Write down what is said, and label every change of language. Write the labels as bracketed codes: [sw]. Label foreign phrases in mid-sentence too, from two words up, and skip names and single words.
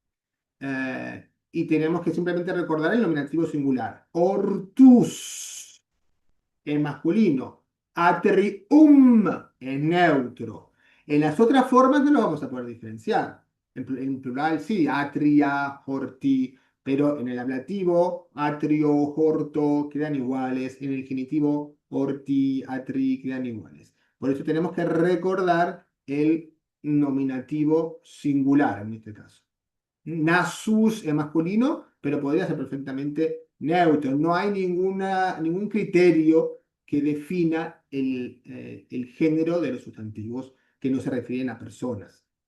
[es] Y tenemos que simplemente recordar el nominativo singular. Ortus es masculino. Atrium es neutro. En las otras formas no lo vamos a poder diferenciar. En plural sí, atria, horti, pero en el ablativo, atrio, horto quedan iguales. En el genitivo, horti, atri quedan iguales. Por eso tenemos que recordar el nominativo singular en este caso. Nasus es masculino, pero podría ser perfectamente neutro. No hay ningún criterio que defina el género de los sustantivos que no se refieren a personas.